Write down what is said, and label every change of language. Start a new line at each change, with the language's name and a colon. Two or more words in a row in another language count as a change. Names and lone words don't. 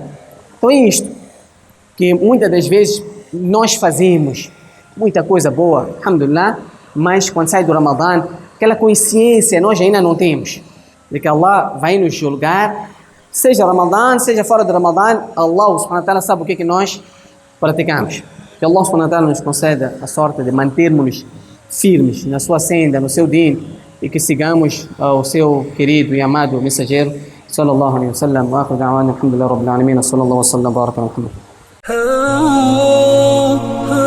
Portuguese: Então é isto que muitas das vezes nós fazemos, muita coisa boa, alhamdulillah, mas quando sai do Ramadã, aquela consciência nós ainda não temos, de que Allah vai nos julgar, seja Ramadã, seja fora de Ramadã,
Arabic: الله سبحانه وتعالى
Portuguese: sabe o que nós praticamos. Que
Arabic: الله سبحانه وتعالى
Portuguese: nos conceda a sorte de mantermos firmes na sua senda, no seu din, e que sigamos o seu querido e amado mensageiro,
Arabic: صلى الله عليه وسلم وآخر دعوانا الحمد لله رب العالمين صلى الله عليه وسلم بارك و